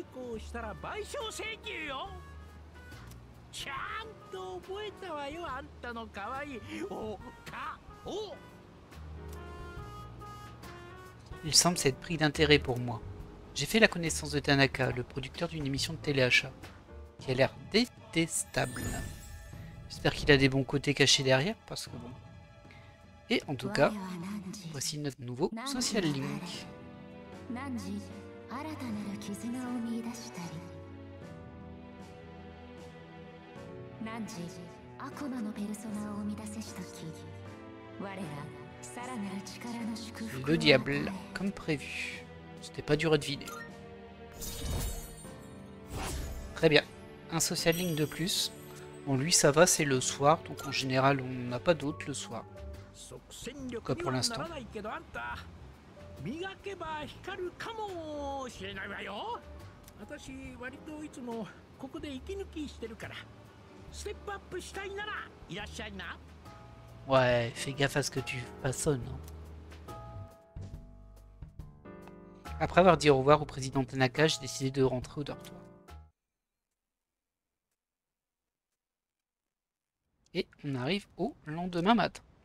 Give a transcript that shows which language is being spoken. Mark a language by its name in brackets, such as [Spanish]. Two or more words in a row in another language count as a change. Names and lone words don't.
[French] Il semble s'être pris d'intérêt pour moi. J'ai fait la connaissance de Tanaka, le producteur d'une émission de téléachat, qui a l'air détestable. J'espère qu'il a des bons côtés cachés derrière, parce que bon... Et en tout cas, Voici notre nouveau [English] Social Link. [Japanese] 汝新たなる絆を見出したり汝悪魔のペルソナを生み出せしとき我らさらなる力の祝福を [French] Le diable, comme prévu. C'était pas dur à deviner. Très bien. Un [English] Social Link [French] de plus. Bon, lui, ça va, c'est le soir. Donc, en général, on n'a pas d'autres le soir. En tout cas, pour l'instant. [Japanese] 磨けば光るかもしれないわよ。私割といつもここで息抜きしてるから、ステップアップしたいならいらっしゃいな。 [French] Ouais, fais gaffe à ce que tu façonnes. Après avoir dit au revoir au président Tanaka, j'ai décidé de rentrer au dortoir. Et on arrive au lendemain matin.